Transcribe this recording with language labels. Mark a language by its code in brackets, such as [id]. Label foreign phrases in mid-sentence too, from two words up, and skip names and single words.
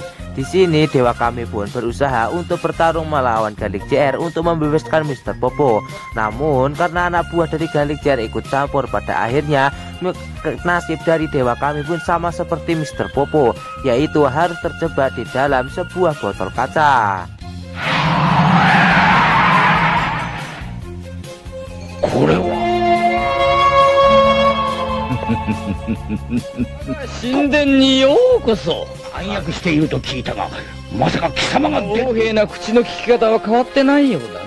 [id] Di sini Dewa Kami pun berusaha untuk bertarung melawan Charlie JR untuk membebaskan Mr. Popo. Namun karena anak buah dari Charlie JR ikut campur, pada akhirnya nasib dari Dewa Kami pun sama seperti Mr. Popo, yaitu harus terjebak di dalam sebuah botol kaca. [ja] これは神殿にようこそ。暗躍していると聞いたが、まさか貴様が横柄な口の利き方は変わってないようだ。